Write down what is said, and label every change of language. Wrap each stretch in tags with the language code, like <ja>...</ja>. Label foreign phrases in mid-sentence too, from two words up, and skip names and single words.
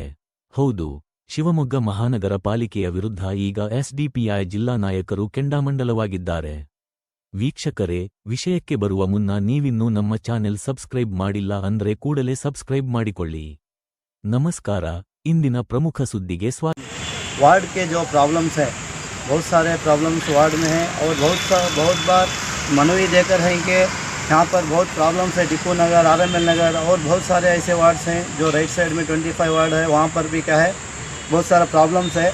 <kn>ಹೌದು, ಶಿವಮೊಗ್ಗ ಮಹಾನಗರ ಪಾಲಿಕೆಯ ವಿರುದ್ಧ ಈಗ ಎಸ್ಡಿಪಿಐ ಜಿಲ್ಲಾ ನಾಯಕರು ಕೆಂಡಾಮಂಡಲವಾಗಿದ್ದಾರೆ. ವೀಕ್ಷಕರೇ, ವಿಷಯಕ್ಕೆ ಬರುವ ಮುನ್ನ ನೀವಿನ್ನೂ ನಮ್ಮ ಚಾನೆಲ್ ಸಬ್ಸ್ಕ್ರೈಬ್ ಮಾಡಿಲ್ಲ ಅಂದ್ರೆ ಕೂಡಲೇ ಸಬ್ಸ್ಕ್ರೈಬ್ ಮಾಡಿಕೊಳ್ಳಿ. ನಮಸ್ಕಾರ. ಇಂದಿನ ಪ್ರಮುಖ ಸುದ್ದಿಗೆ ಸ್ವಾಗತ.</kn> <hi>वार्ड के जो प्रॉब्लम्स है, बहुत सारे प्रॉब्लम्स वार्ड में हैं और बहुत बार मनवी देकर हैं कि यहाँ पर बहुत प्रॉब्लम्स है. टिप्पू नगर, आरएमएल नगर और बहुत सारे ऐसे वार्ड्स हैं जो</hi> <en>right side</en> <hi>में 25 वार्ड है, वहाँ पर भी क्या है बहुत सारा प्रॉब्लम्स है.</hi>